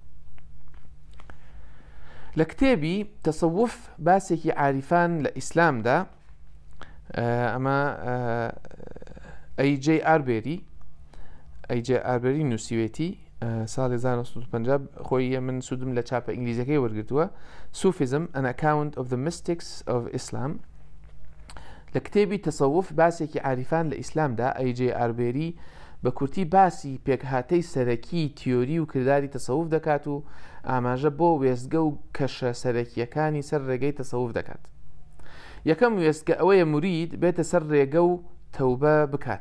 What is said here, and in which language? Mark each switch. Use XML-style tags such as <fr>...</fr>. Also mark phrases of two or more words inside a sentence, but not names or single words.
<ckb>لە کتێبی تەسەووف باسێکی عاریفان لە ئیسلامدا، ئەمە ئەی جێ ئاربێری نووسیوێتی ساڵی 1950 خۆی من سوودم لە چاپە ئینگلیزەکەی وەرگرتووە، سوفیزم</ckb> <en>an account of the mystics of Islam.</en> <ckb>لە کتێبی تەسەووف باسێکی عاریفان لە ئیسلامدا ئەی جێ ئاربێری بە کورتی باسی پێکهاتەی سەرەکی تیۆری و کردداری تەسەووف دەکات و ئاماژە بۆ وێزگە و کەشە سەرەکیەکانی سەر ڕێگەی تەسەووف دەکات. یەکەم وێزگە ئەوەیە مرید بێتە سەر ڕێگە و تەوبە بکات.</ckb>